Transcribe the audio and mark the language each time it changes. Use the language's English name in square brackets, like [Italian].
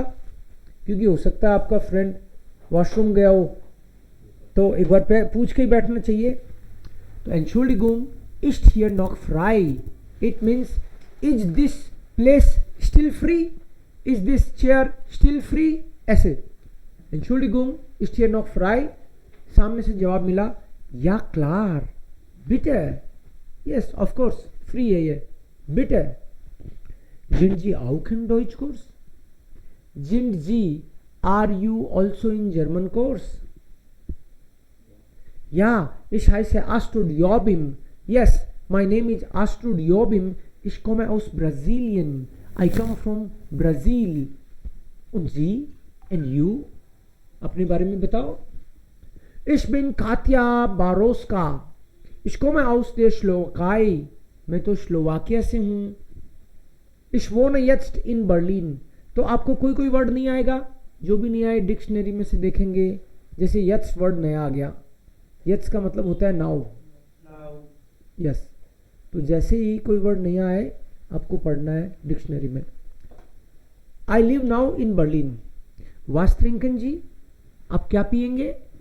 [Hindi] क्योंकि हो सकता है आपका फ्रेंड वॉशरूम गया हो, तो एक बार पूछ के ही बैठना चाहिए. [German] तो Entschuldigung ist hier noch frei. [English] It means is this place still free? Is this chair still free? [German] ऐसे Entschuldigung ist hier noch frei. [Hindi] सामने से जवाब मिला या [German] klar bitte. [English] Yes, of course, free [Hindi] है ये. [German] Bitte. Sind Sie auch in Deutschkurs? Sind Sie, [English] are you also in German course? [German] Ja, ich heiße Astrid Jobim. [English] Yes, my name is Astrid Jobim. [German] Ich komme aus Brasilien. [English] I come from Brazil. [German] Und Sie? [English] And you? [Hindi] अपने बारे में बताओ. [German] Ich bin Katja Baroska. Ich komme aus der Slowakei. [Hindi] मैं तो Slovakia से हूँ. [German] Ich wohne jetzt in Berlin. [Hindi] तो आपको कोई वर्ड नहीं आएगा, जो भी नहीं आए डिक्शनरी में से देखेंगे. जैसे यट्स वर्ड नया आ गया. यट्स का मतलब होता है नाउ. यस. तो जैसे ही कोई वर्ड नहीं आए आपको पढ़ना है डिक्शनरी में. [English] I live now in Berlin. [German] वास ट्रिंकन जी, [Hindi] आप क्या पियेंगे?